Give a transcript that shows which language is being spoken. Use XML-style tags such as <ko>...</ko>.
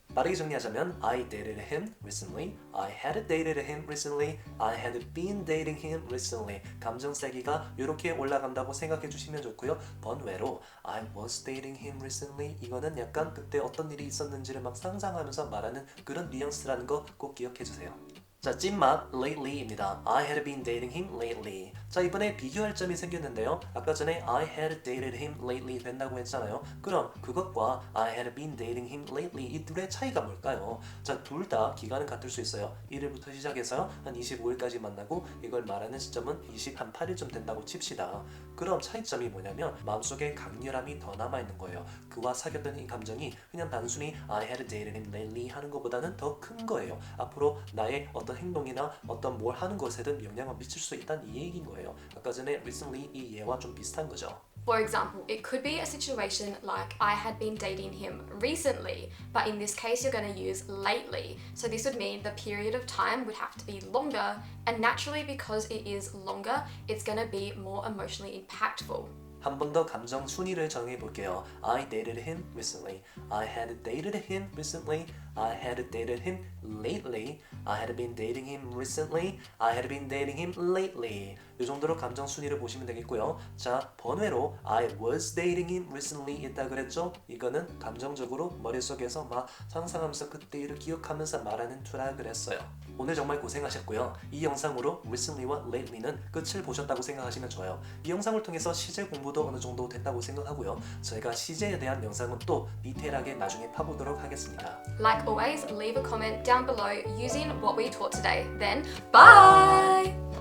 <ko>빠르게 정리하자면</ko> <en>I dated him recently, I had dated him recently, I had been dating him recently.</en> <ko>감정 세기가 이렇게 올라간다고 생각해 주시면 좋고요. 번외로</ko> <en>I was dating him recently</en> <ko>이거는 약간 그때 어떤 일이 있었는지를 막 상상하면서 말하는 그런 뉘앙스라는 거 꼭 기억해 주세요. 자, 찐맛 lately입니다.</ko> <en>I had been dating him lately.</en> <ko>자, 이번에 비교할 점이 생겼는데요. 아까 전에</ko> <en>I had dated him lately</en> <ko>된다고 했잖아요. 그럼 그것과</ko> <en>I had been dating him lately</en> <ko>이 둘의 차이가 뭘까요? 자, 둘 다 기간은 같을 수 있어요. 1일부터 시작해서 한 25일까지 만나고 이걸 말하는 시점은 28일쯤 된다고 칩시다. 그럼 차이점이 뭐냐면 마음속에 강렬함이 더 남아있는 거예요. 그와 사귀었던 이 감정이 그냥 단순히</ko> <en>I had dated him lately</en> <ko>하는 것보다는 더 큰 거예요. 앞으로 나의 어떤 행동이나 어떤 뭘 하는 것에든 영향을 미칠 수 있다는 이 얘기인 거예요. 아까 전에 recently 이 예와 좀 비슷한 거죠.</ko> <en>For example, it could be a situation like I had been dating him recently, but in this case you're going to use lately. So this would mean the period of time would have to be longer, and naturally because it is longer, it's going to be more emotionally impactful.</en> <ko>한 번 더 감정 순위를 정해 볼게요.</ko> <en>I dated him recently. I had dated him recently. I had dated him lately. I had been dating him recently. I had been dating him lately.</en> <ko>이 정도로 감정 순위를 보시면 되겠고요. 자, 번외로</ko> <en>I was dating him recently</en> <ko>있다 그랬죠? 이거는 감정적으로 머릿속에서 막 상상하면서 그때 일을 기억하면서 말하는 투라 그랬어요. 오늘 정말 고생하셨고요. 이 영상으로 recently와 lately는 끝을 보셨다고 생각하시면 좋아요. 이 영상을 통해서 시제 공부도 어느 정도 됐다고 생각하고요. 저희가 시제에 대한 영상은 또 디테일하게 나중에 파보도록 하겠습니다.</ko> <en>Like always, leave a comment down below using what we taught today. Then, bye!</en>